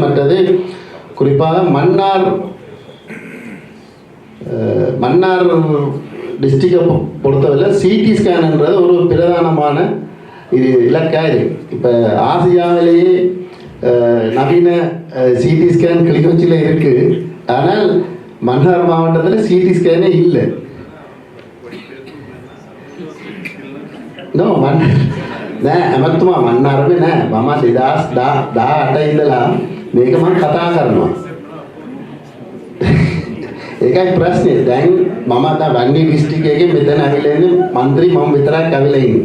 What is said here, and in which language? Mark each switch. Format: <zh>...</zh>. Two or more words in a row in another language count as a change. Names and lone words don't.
<ta>மற்றது குறிப்பாக மன்னார் டிஸ்ட்ரிக்டை பொறுத்தவரை சிடி ஸ்கேன்ன்றது ஒரு பிரதானமான இது இலக்காக இருக்குது. இப்போ ஆசியாவிலேயே நவீன சிடி ஸ்கேன் கிளிநொச்சியில் இருக்குது. ஆனால் மன்னார் மாவட்டத்தில் சிடி ஸ்கேனே இல்லை.</ta> <si>නෑ ඇමතුමා මන්නාරමේ නෑ මම 2018 ඉඳලා මේක මම කතා කරනවා. ඒකයි ප්‍රශ්නේ. දැන් මම අද වන්නේ ඩිස්ට්‍රික්ට් එකේ මෙතන ඇවිල්ලා ඉන්නේ മന്ത്രി මම විතරක් ඇවිල්ලා ඉන්නේ.</si>